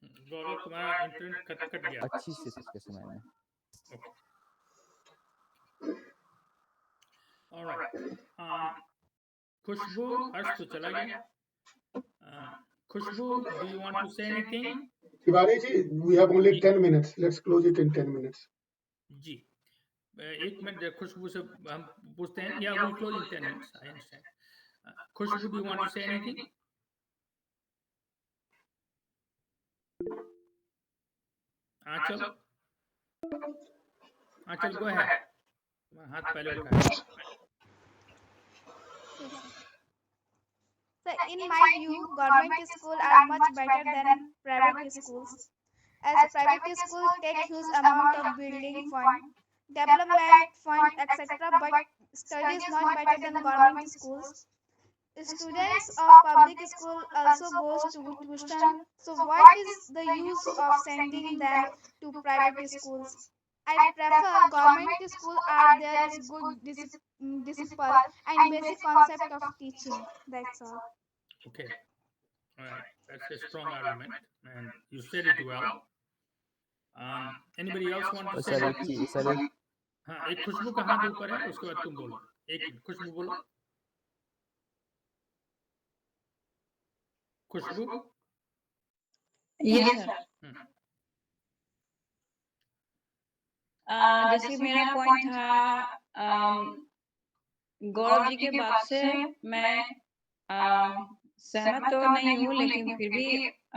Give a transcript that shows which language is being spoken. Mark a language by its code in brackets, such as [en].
[hi] गौरव, तुम्हारा internet cut गया। अच्छी से के समय में। [en] Okay, alright. [hi] खुशबू, हर्ष तो चला गया। [en] Khushboo, do you want to say anything? Tiwari ji, we have only 10 minutes. Let's close it in 10 minutes. [hi] जी, एक मिनट खुशबू से हम पूछते हैं। [en] Yeah will close in 10 minutes, I understand. Khushboo, do you want to say anything? [hi] Aanchal, Aanchal [en] go ahead, [hi] हाथ पहले उठाया। [en] So in my view, government schools are much better than private schools. As private schools take huge amount of building fund, development fund, etc. But study is not better than government schools. Students of public school also goes to tuition. So what is the use of sending them to private schools? I prefer government school are there is good discipline and basic concept of teaching. That's all. Okay, all right, that's a strong argument and you said it well. Anybody else want to say [hi] sir एक [en] anything? [hi] चीज sir एक हाँ, एक खुशबू का हाथ ऊपर है, उसके बाद तुम बोलो। एक मिनट, खुशबू बोलो। खुशबू, [en] Yes sir. [hi] जैसे मेरा पॉइंट था, गौरव जी के बात से मैं सहमत तो नहीं हूँ, लेकिन फिर भी